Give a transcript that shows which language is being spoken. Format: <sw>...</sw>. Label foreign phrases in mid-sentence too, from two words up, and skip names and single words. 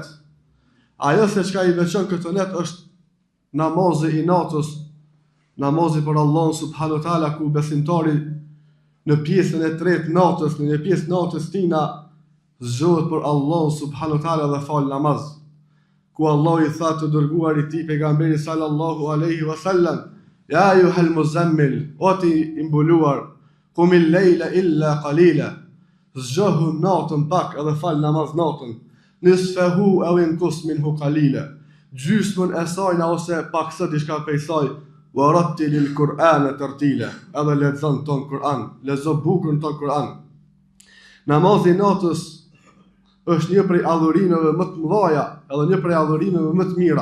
<sq>Ajo se çka i veçon këto net është namazi i natës, namazi për Allahun</sq> <ar>سبحانه وتعالى,</ar> <sq>ku besimtari në pjesën e tretë natës, në një pjesë natës tina, zgjohet për Allahun</sq> <ar>سبحانه وتعالى</ar> <sq>dhe fal namaz. Ku Allah i tha të dërguar i tij pejgamberi</sq> <ar>صلى الله عليه وسلم: "يا أيها المزمل,</ar> <sq>o ti imbuluar,</sq> <ar>قم الليل إلا قليلا."</ar> <sq>Zgjohu natën pak edhe fal namaz natën.</sq> <ar>نصفه أو انقص منه قليلا.</ar> <sq>Gjysmën e saj ose paksa diçka prej saj.</sq> <ar>ورتل القرآن ترتيلا.</ar> <sq>Edhe lexon ton Kur'an, lezo bukurën ton Kur'an. Namazi natës është një prej adhurimeve më të mëdha, edhe një prej adhurimeve më të mira.</sq>